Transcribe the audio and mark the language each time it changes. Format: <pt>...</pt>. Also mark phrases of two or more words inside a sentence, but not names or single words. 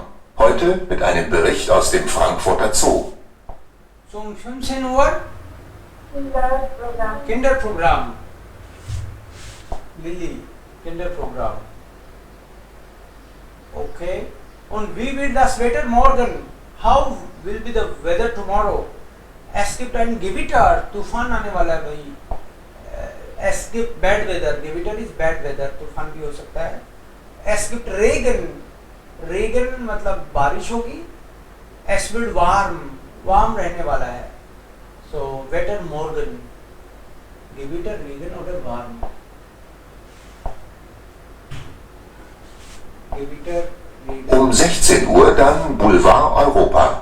<de>Heute mit einem Bericht aus dem Frankfurter Zoo. So um 15 Uhr Kinderprogramm. Kinderprogramm. Lilly, Kinderprogramm. Okay. Und wie wird das Wetter morgen?</de> <en>How will be the weather tomorrow?</en> <de>Es gibt ein Gewitter,</de> <hi>तूफान आने वाला है भाई.</hi> <de>Es gibt</de> <en>bad weather. Gewitter is bad weather.</en> <hi>तूफान भी हो सकता है.</hi> <de>Es gibt Regen. Regen</de> <hi>मतलब बारिश होगी.</hi> <de>Es wird warm. Warm</de> <hi>रहने वाला है.</hi> <de>So wetter morgen. Gewitter, Regen oder warm. Gewitter, Regen. Um 16 Uhr dann Boulevard Europa.</de>